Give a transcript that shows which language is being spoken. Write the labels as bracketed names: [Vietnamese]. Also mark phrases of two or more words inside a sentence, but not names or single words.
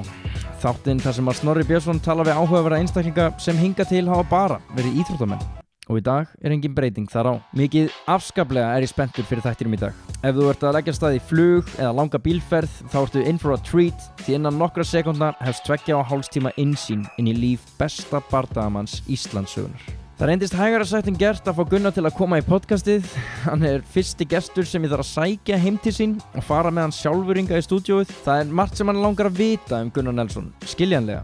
[Icelandic] Þáttinn þar sem að Snorri Björnsson tala við áhugaverða einstaklinga sem hinga til hafa bara verið íþróttamenn. Og í dag engin breyting þar á. Mikið afskaplega ég spenntur fyrir þættinum í dag. Ef þú ert að leggja stað í flug eða langa bílferð þá ertu [English] in for a treat [Icelandic] því innan nokkra sekúndna hefst 2,5 tíma innsýn inn í líf besta bardagamanns Íslandssögunar. Það reyndist hægara sagt en gert að fá Gunnar til að koma í podcastið. Hann fyrsti gestur sem ég þarf að sækja heim til sín og fara með hann sjálfur hingað í stúdíóið. Það margt sem hann langar að vita Gunnar Nelson, skiljanlega.